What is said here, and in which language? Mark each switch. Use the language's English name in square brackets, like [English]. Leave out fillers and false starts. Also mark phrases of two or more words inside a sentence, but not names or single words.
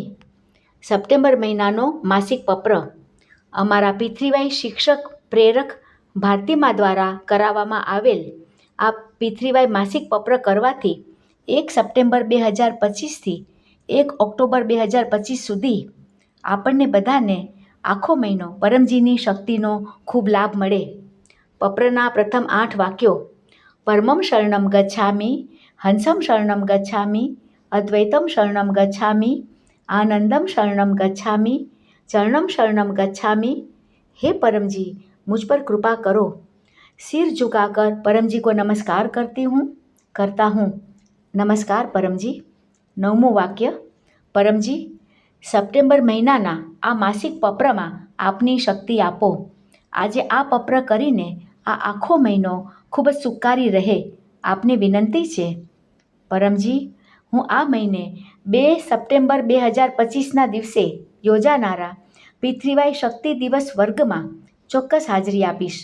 [Gujarati] સપ્ટેમ્બર મહિનાનો માસિક પત્ર અમારા પિતૃવાઈ શિક્ષક પ્રેરક ભારતીમા દ્વારા કરાવવામાં આવેલ આ પિતૃવાઈ માસિક પત્ર કરવાથી 1 સપ્ટેમ્બર 2025થી 1 ઓક્ટોબર 2025 સુધી આપણને બધાને આખો મહિનો પરમજીની શક્તિનો ખૂબ લાભ મળે. પત્રના પ્રથમ 8 વાક્યો: [Sanskrit] પરમમ શરણમ ગચ્છામિ, હંસમ શરણમ ગચ્છામિ, અદ્વૈતમ શરણમ ગચ્છામિ, આનંદમ શરણમ ગચ્છામિ, ચરણમ શરણમ ગચ્છામિ. [Hindi] हे परमजी, मुझ पर कृपा करो. सिर झुकाकर परमजी को नमस्कार करता हूँ. नमस्कार परमजी. [Gujarati] 9મું વાક્ય: પરમજી, સપ્ટેમ્બર મહિનાના આ માસિક પત્રમાં આપની શક્તિ આપો. આજે આ પત્ર કરીને આ આખો મહિનો ખૂબ જ સુખારી રહે આપને વિનંતી છે. પરમજી, હું આ મહિને 2 સપ્ટેમ્બર 2025ના દિવસે યોજાનારા પિતૃવાઈ શક્તિ દિવસ વર્ગમાં ચોક્કસ હાજરી આપીશ.